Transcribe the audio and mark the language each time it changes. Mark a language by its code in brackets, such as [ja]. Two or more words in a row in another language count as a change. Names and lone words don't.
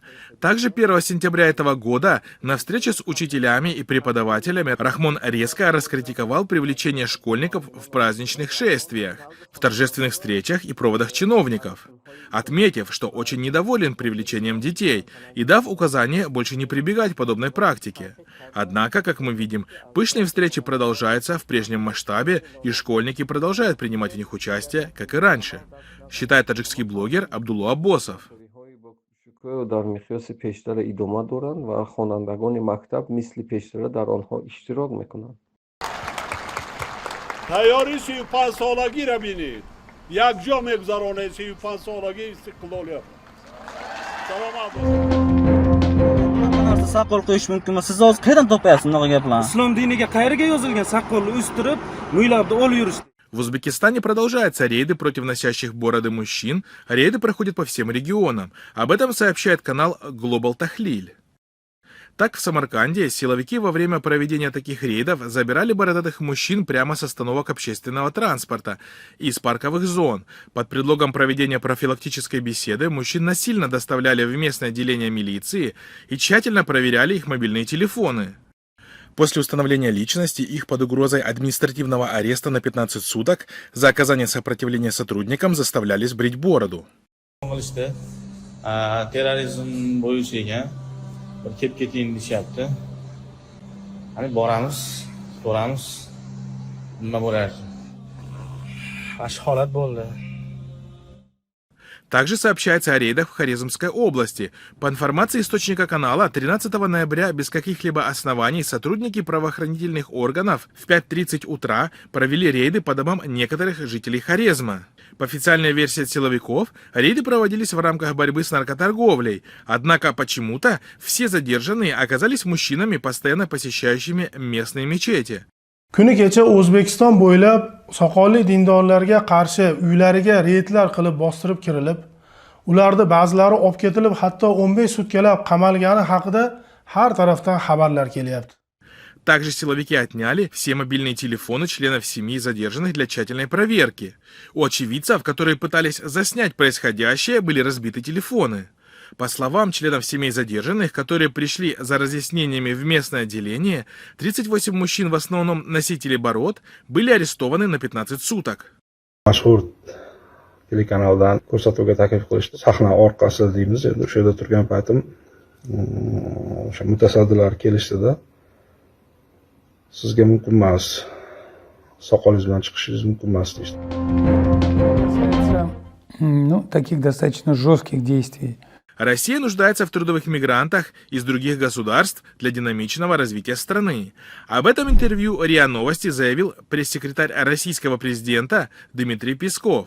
[ru] Также 1 сентября этого года на встрече с учителями и преподавателями Рахмон резко раскритиковал привлечение школьников в праздничных шествиях, в торжественных встречах и проводах чиновников, отметив, что очень недоволен привлечением детей и дав указание больше не прибегать к подобной практике. Однако, как мы видим, пышные встречи продолжаются в прежнем масштабе, и школьники продолжают принимать в них участие, как и раньше, считает таджикский блогер Абдулла Аббосов. [fa] در مقیاس پیشتر ادامه دارند و خوانندگان مکتب مثل پیشتر در آنها اشتراک میکنند. تیاری 35 سالگی را بینید. یک جا میگذرانه 35 سالگی استقلالیت. [uz] Saqqol qo'yish mumkinmi? Siz hozir qayerdan topyapsiz bunaqa gaplarni? Islom diniga qayerga yozilgan saqqolni o'stirib, mo'ylabni olib yurish? [ru] В Узбекистане продолжаются рейды против носящих бороды мужчин. Рейды проходят по всем регионам. Об этом сообщает канал Global Tahlil. Так, в Самарканде силовики во время проведения таких рейдов забирали бородатых мужчин прямо с остановок общественного транспорта и из парковых зон. Под предлогом проведения профилактической беседы мужчин насильно доставляли в местное отделение милиции и тщательно проверяли их мобильные телефоны. После установления личности их под угрозой административного ареста на 15 суток за оказание сопротивления сотрудникам заставляли сбрить бороду. [uz] Kelib keting deyapti. Hani boramiz, so'ramiz. Nima bo'lar? Ash holat bo'ldi. [ru] Также сообщается о рейдах в Хорезмской области. По информации источника канала, 13 ноября без каких-либо оснований сотрудники правоохранительных органов в 5:30 утра провели рейды по домам некоторых жителей Хорезма. По официальной версии силовиков, рейды проводились в рамках борьбы с наркоторговлей. Однако почему-то все задержанные оказались мужчинами, постоянно посещающими местные мечети. [uz] Kuni kecha O'zbekiston bo'ylab soqolli dindorlarga qarshi uylariga reydlar qilib bostirib kirilib, ularda ba'zilari olib ketilib hatto 15 sutkalab qamalgani haqida har tarafdan xabarlar kelyapti. [ru] Также силовики отняли все мобильные телефоны членов семьи задержанных для тщательной проверки. У очевидцев, которые пытались заснять происходящее, были разбиты телефоны. По словам членов семей задержанных, которые пришли за разъяснениями в местное отделение, 38 мужчин, в основном носители бород, были арестованы на 15 суток. [uz] Mashhur telekanaldan ko'rsatuvga taklif qilishdi. Sahna orqasi deymiz, endi o'sha yerda turgan paytim o'sha mutasaddilar kelishdi-da. Sizga mumkin emas, soqolingiz bilan chiqishingiz mumkin emas deydi. [ru] Таких достаточно жестких действий. Россия нуждается в трудовых мигрантах из других государств для динамичного развития страны. Об этом интервью РИА Новости заявил пресс-секретарь российского президента Дмитрий Песков.